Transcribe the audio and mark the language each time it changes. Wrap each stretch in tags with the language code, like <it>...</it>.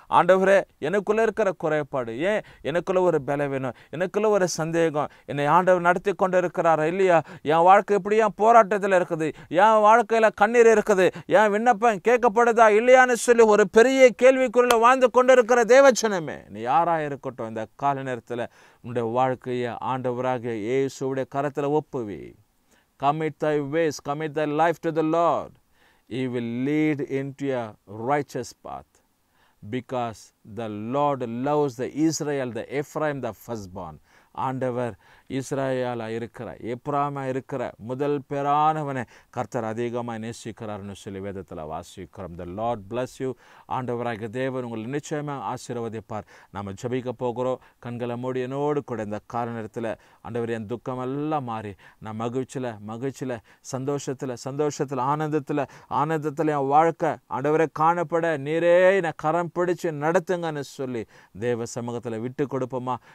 <ta>ஆண்டவரே, எனக்குள்ளே இருக்கிற குறைபாடு, ஏன் எனக்குள்ள ஒரு பலவீனம், எனக்குள்ள ஒரு சந்தேகம், என்னை ஆண்டவர் நடத்தி கொண்டு இருக்கிறாரா இல்லையா, என் வாழ்க்கை இப்படி என் போராட்டத்தில் இருக்குது, என் வாழ்க்கையில் கண்ணீர் இருக்குது, என் விண்ணப்பம் கேட்கப்படுதா இல்லையான்னு சொல்லி ஒரு பெரிய கேள்விக்குள்ள வாழ்ந்து கொண்டு இருக்கிற தேவச்சனமே, நீ யாராக இருக்கட்டும், இந்த கால நேரத்தில் உன்னுடைய வாழ்க்கையை ஆண்டவராக இயேசுவுடைய கரத்தில் ஒப்புவி.</ta> <en>Commit thy ways, commit thy life to the Lord. He will lead into a righteous path, because the Lord loves the Israel, the Ephraim, the firstborn.</en> <ta>ஆண்டவர் இஸ்ராயேலா இருக்கிற, எப்ராயிமா இருக்கிற முதல் பேரானவனை கர்த்தர் அதிகமாக நேசிக்கிறார்னு சொல்லி வேதத்தில் வாசிக்கிறோம்.</ta> <en>The Lord bless you.</en> <ta>ஆண்டவராக தேவன் உங்களை நிச்சயமாக ஆசீர்வதிப்பார். நாம் ஜெபிக்க போகிறோம். கண்களை மூடி என்னோடு கூட இந்த கால நேரத்தில் ஆண்டவர் என் துக்கம் எல்லாம் மாறி நான் மகிழ்ச்சியில் சந்தோஷத்தில் ஆனந்தத்தில் என் வாழ்க்கை ஆண்டவரை காணப்பட நீரே என்னை கரம் பிடிச்சு நடத்துங்கன்னு சொல்லி தேவ சமூகத்தில் விட்டு கொடுப்போமா.</ta>